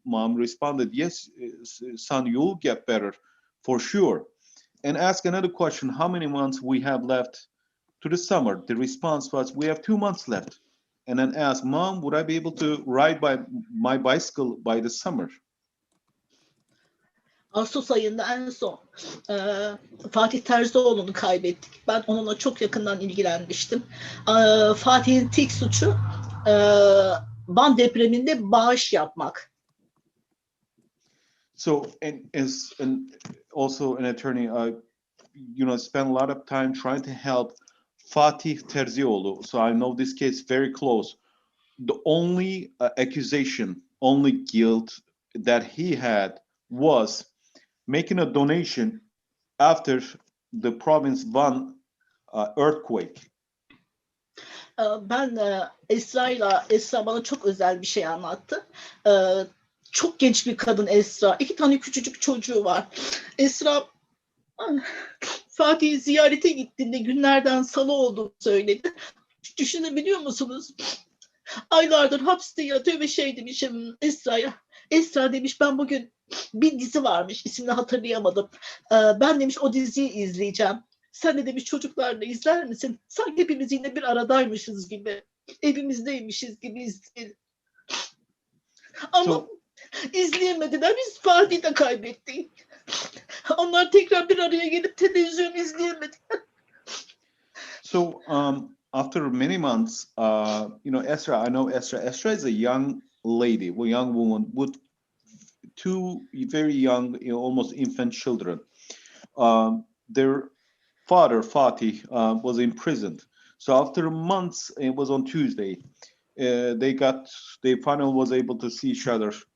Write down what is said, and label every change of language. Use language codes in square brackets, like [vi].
[en] Mom responded, yes, son, you'll get better for sure. And ask another question, how many months we have left to the summer? The response was, we have 2 months left. And then ask, Mom, would I be able to ride my bicycle by the summer? [tr] Ağustos ayında en son Fatih Terzioğlu'nu kaybettik. Ben onunla çok yakından ilgilenmiştim. Fatih'in tek suçu Van depreminde bağış yapmak. [en] So, and also an attorney, spent a lot of time trying to help Fatih Terzioğlu. So I know this case very close. The only accusation, only guilt that he had was making a donation after the province Van earthquake. [tr] Ben Esra bana çok özel bir şey anlattı. Çok genç bir kadın Esra. 2 tane küçücük çocuğu var. Esra Fatih'i ziyarete gittiğinde günlerden salı olduğunu söyledi. Düşünebiliyor musunuz? Aylardır hapiste yatıyor ve şey demişim Esra'ya. Esra demiş ben bugün bir dizi varmış, ismini hatırlayamadım. Ben demiş o diziyi izleyeceğim. Sen de demiş çocuklarla izler misin? Sanki hepimiz yine bir aradaymışız gibi. Evimizdeymişiz gibi izleyelim. Ama izleyemediler. Biz Fatih'i de kaybettik. Onlar tekrar bir araya gelip televizyon izleyemediler. [en] So after many months, Esra, I know Esra. Esra is a young lady, a young woman with 2 very young, almost infant children. Their father, Fatih, was imprisoned. So after months, it was on Tuesday, they finally was able to see each other.